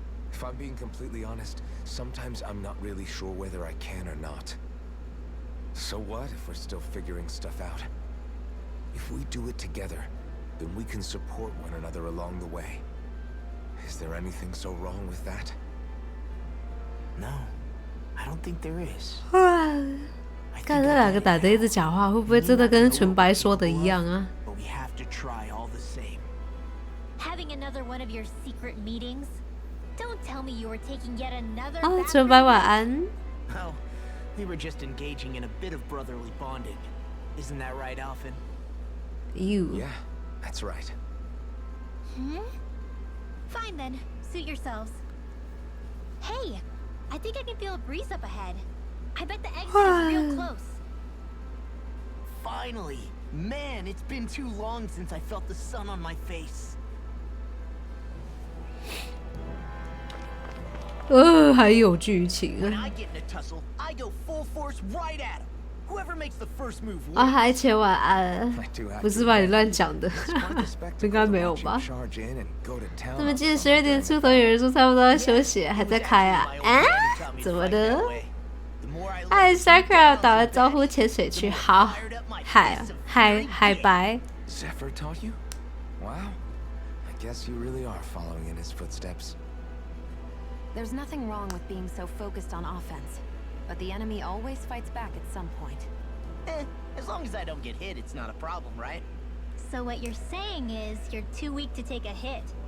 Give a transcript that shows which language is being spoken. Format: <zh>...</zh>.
<en>If I'm being completely honest, sometimes I'm not really sure whether I can or not. So what if we're still figuring stuff out? If we do it together, then we can support one another along the way. Is there anything so wrong with that? No, I don't think there is.</en> <zh>看这两个男的一直讲话，会不会真的跟纯白说的一样啊？</zh> <en>But we have to try all the same. Having another one of your secret meetings? Don't tell me you were taking yet another 啊， bathroom</en> <zh>纯白晚安。</zh> <en>Oh, we were just engaging in a bit of brotherly bonding. Isn't that right, Alphen? You. Yeah, that's right. Fine then, suit yourselves. Hey, I think I can feel a breeze up ahead. I bet the exit is real close. Finally! Man, it's been too long since I felt the sun on my face.</en> <zh>还有剧情</zh> <en>When 啊！ I get in a tussle, I go full force right at him. Whoever makes the first move 啊， wins.</en> <zh>还前晚安，不是吧？你乱讲的，应该没有吧？</zh> <en>Charge in and go to town.</en> <zh>怎么记得12点出头有人说差不多要休息，还在开啊？啊？怎么的？嗨 ，Sakura 打完招呼潜水去，好，海白。</zh> <en>Zephyr taught you? Wow. I guess you really are following in his footsteps. There's nothing wrong with being so focused on offense, but the enemy always fights back at some point. As long as I don't get hit, it's not a problem, right? So what you're saying is you're too weak to take a hit.</en>